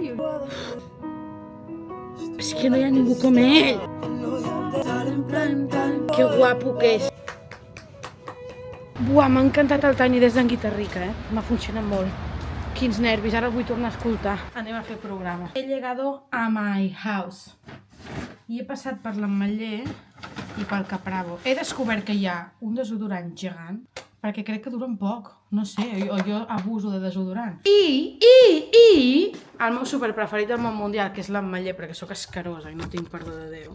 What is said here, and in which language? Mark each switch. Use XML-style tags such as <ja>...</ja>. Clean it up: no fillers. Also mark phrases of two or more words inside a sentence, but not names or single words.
<ca>És que no hi ha ningú com ell. Que guapo que és. Buah, m'ha encantat el Tiny Desk d'en Guitarrica, M'ha funcionat molt. Quins nervis, ara el vull tornar a escoltar. Anem a fer programa.</ca> <es>He llegado a</es> <en>my house.</en> <ca>I he passat per l'Ametller i pel Capravo. He descobert que hi ha un desodorant gegant, perquè crec que duren poc. No sé, o jo abuso de desodorant. I el meu super preferit del món mundial, que és l'Ametller, perquè sóc escarosa i no tinc perdó de Déu.</ca>